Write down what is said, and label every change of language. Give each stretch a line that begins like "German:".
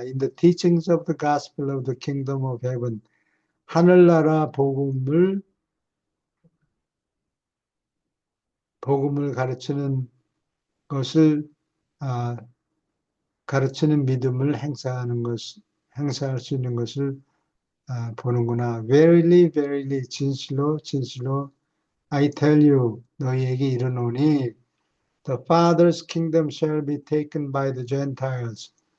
English: In the teachings of the gospel of the kingdom of heaven.
Korean: 하늘나라 복음을 가르치는 것을 가르치는 믿음을 행사할 수 있는 것을 보는구나.
English: Verily, verily,
Korean: 진실로, 진실로,
English: I tell you,
Korean: 너희에게 이르노니,
English: the Father's kingdom shall be taken by the Gentiles.